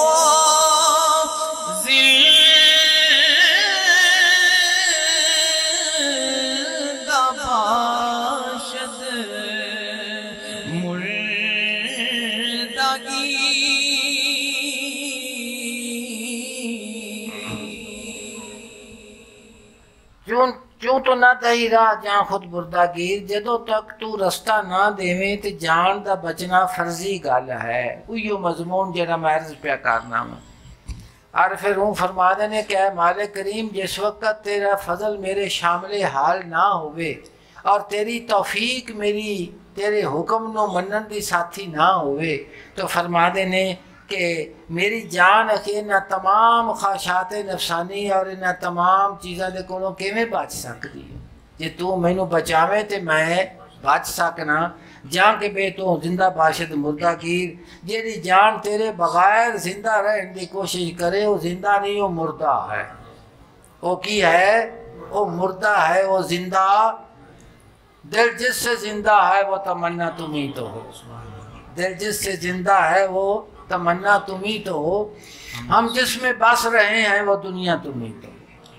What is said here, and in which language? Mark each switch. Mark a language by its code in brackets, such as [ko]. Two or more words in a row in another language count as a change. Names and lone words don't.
[fa] زندہ باشد مردگی، چوں تو نہ دہی راہ جان خود بردہ گیر، [pa] جدو تک تو رستہ نہ دیویں تے جان دا بچنا فرضی گل ہے۔ اوہیو مضمون جڑا میں عرض پیا کرنا میں، عارف روح فرما دینے کہ اے مالک کریم جس وقت تیرا فضل میرے شامل حال نہ ہوئے اور تیری توفیق میری تیرے حکم نو منن دی ساتھی نہ ہوئے، تو فرما دینے کہ میری جان اکھے نہ تمام خواہشات نفسانی اور نہ تمام چیزاں دے کولوں کیویں بچ سکتی ہے؟ جے تو مینوں بچاویں تے میں بچ سکنا، جان کے [fa] بے تو زندہ باشد مردہ گیر، [pa] جیڑی جان تیرے بغیر زندہ رہن دی کوشش کرے وہ زندہ نہیں، وہ مردہ ہے۔ وہ کی ہے؟ [ur] وہ مردہ ہے، وہ زندہ دل جس سے زندہ ہے وہ تمنا تم ہی تو ہو، دل جس سے زندہ ہے وہ تمنا تم ہی تو ہو، ہم جس میں بس رہے ہیں وہ دنیا تم ہی تو ہو۔